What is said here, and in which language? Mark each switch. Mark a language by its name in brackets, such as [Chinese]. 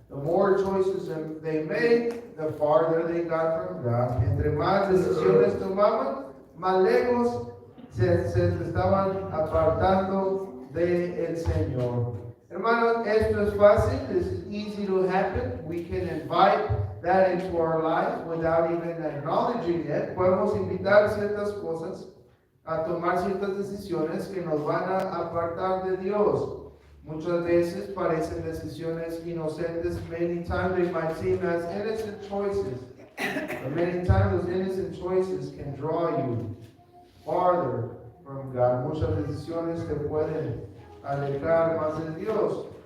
[English] The more choices they made, the farther they got from God. [Spanish] Entre más decisiones tomaban, más lejos se estaban apartando de el Señor. Hermanos, esto es fácil. [English] This is easy to happen. We can invite that into our life without even acknowledging it. [Spanish] Podemos invitar ciertas cosas a tomar ciertas decisiones que nos van a apartar de Dios. Muchas veces parecen decisiones inocentes. [English] Many times they might seem as innocent choices. But many times those innocent choices can draw you farther from God. [Spanish] Muchas decisiones te pueden alejar más de Dios.